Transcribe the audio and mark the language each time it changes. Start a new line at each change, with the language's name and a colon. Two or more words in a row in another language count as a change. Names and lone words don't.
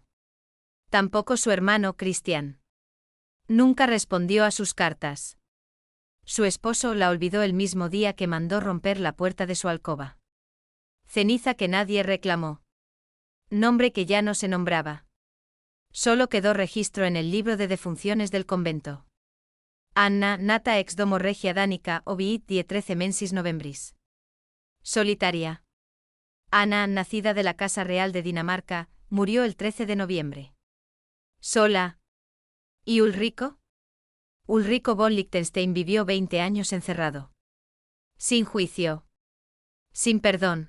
Spanish: Tampoco su hermano Cristián. Nunca respondió a sus cartas. Su esposo la olvidó el mismo día que mandó romper la puerta de su alcoba. Ceniza que nadie reclamó. Nombre que ya no se nombraba. Solo quedó registro en el libro de defunciones del convento.
Latin: Anna, nata ex domo regia danica, obiit die 13 mensis novembris.
Spanish: Solitaria. Ana, nacida de la Casa Real de Dinamarca, murió el 13 de noviembre. Sola. ¿Y Ulrico? Ulrico von Liechtenstein vivió 20 años encerrado. Sin juicio. Sin perdón.